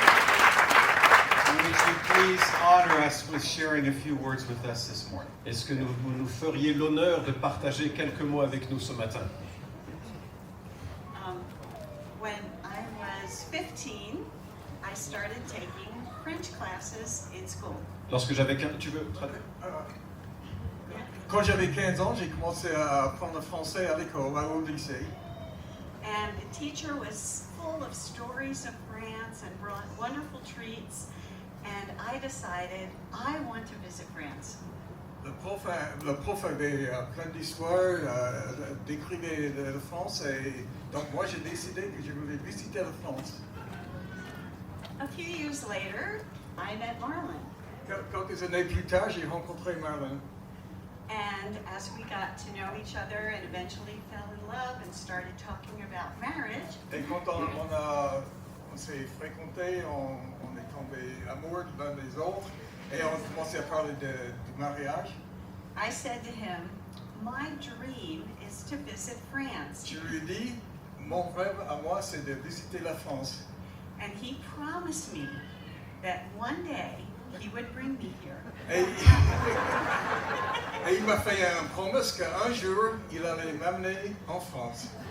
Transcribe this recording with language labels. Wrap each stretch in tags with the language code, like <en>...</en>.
<en>please honor us with sharing a few words with us this morning?</en> <fr>Est-ce que vous nous feriez l'honneur de partager quelques mots avec nous ce matin?</fr> <en>When I was 15, I started taking French classes in school.</en> <fr>Lorsque j'avais 15 ans, tu veux traduire? Quand j'avais 15 ans, j'ai commencé à apprendre le français à l'école, au lycée.</fr> <en>And the teacher was full of stories of France and brought wonderful treats. And I decided I want to visit France.</en> <fr>Le prof avait plein d'histoires, décrivait la France, et donc moi j'ai décidé que je voulais visiter la France.</fr> <en>A few years later, I met Marlon.</en> <fr>Quelques années plus tard, j'ai rencontré Marlon.</fr> <en>And as we got to know each other and eventually fell in love and started talking about marriage,</en> <fr>Et quand on s'est fréquenté, on est tombé amoureux l'un des autres, et on a commencé à parler du mariage.</fr> <en>I said to him, my dream is to visit France.</en> <fr>Je lui ai dit, mon rêve à moi, c'est de visiter la France.</fr> <en>And he promised me that one day he would bring me here.</en> <fr>Et il m'a fait une promesse qu'un jour, il allait m'amener en France.</fr>